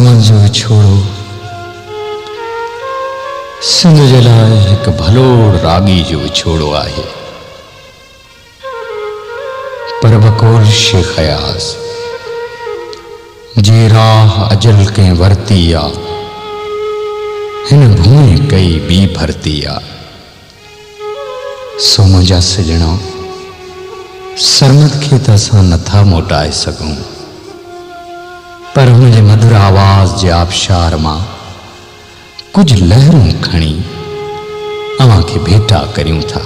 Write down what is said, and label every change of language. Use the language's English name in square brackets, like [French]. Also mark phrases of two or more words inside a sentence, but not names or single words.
[Sindhi] जो छोड़ो सिंध जे लाइ हिक भलोड़ रागी जो छोड़ो आहे। पर बकोल शेख अयाज़ जे राह अजल के वरती आ हिन भूमि कई बी भरती आ। सो मुंहिंजा सजणा सरमद खे त असां नथा मोटाए सघूं, पर हुन जे मधुर आवाज़ जे आबशार मां कुछ लहरूं खणी अवां खे भेटा करियूं था।